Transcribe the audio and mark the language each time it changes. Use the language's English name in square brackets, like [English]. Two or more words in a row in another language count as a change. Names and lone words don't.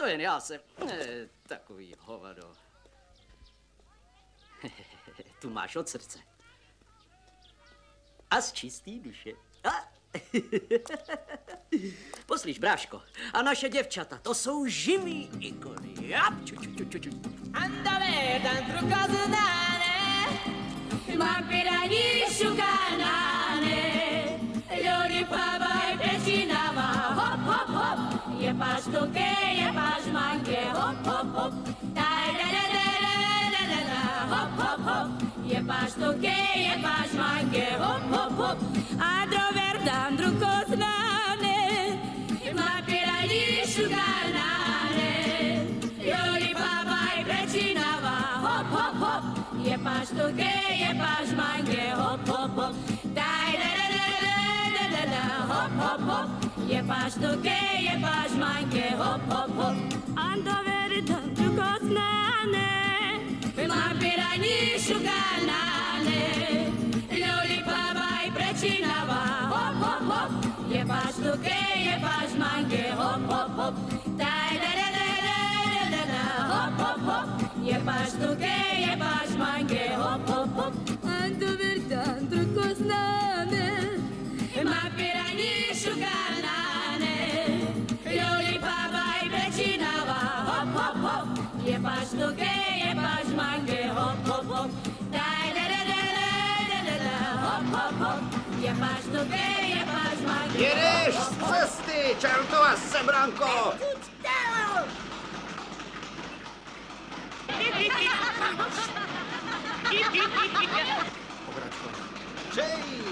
[Czech] To jen já jsem takový hovado. Tu máš od srdce. A z čistý duše. A? Poslyš, bráško, a naše děvčata, to jsou živý ikony. Jap, ču. [Romany] Andale, dentro casa nane, ma pirani šukanane, ljudi pavaj pečinava, hop, hop, hop, je paš tuke, je paš mange, hop, hop, hop, daj, hop, hop, hop, je paš tuke, je paš mange, hop, hop, hop, andro verdan, drugo znane, ma pirani šukanane, ljudi pavaj pečinava, hop, hop, hop, je paš tuke, je paš mange, hop, hop, hop, daj, hop, hop, hop, je paš tuke, je paš mange, hop, hop, hop, ando verdan, drugo znane, ma pirani šukanane, ljudi pavaj pečinava, hop, hop, hop, je paš tuke, je paš mange, hop, hop, hop, daj, hop, hop, hop, je paš tuke, je paš mange, hop, hop, hop, ando verdan, drugo znane, ma pirani šukanane, ljudi pavaj pečinava, hop, hop, hop, je paš tuke, je paš mange, hop, hop, hop, daj, hop, hop, hop, je paš tuke, je paš mange. [Czech] Jedeš z cesty, čertova sebranko! [Romany] Čej!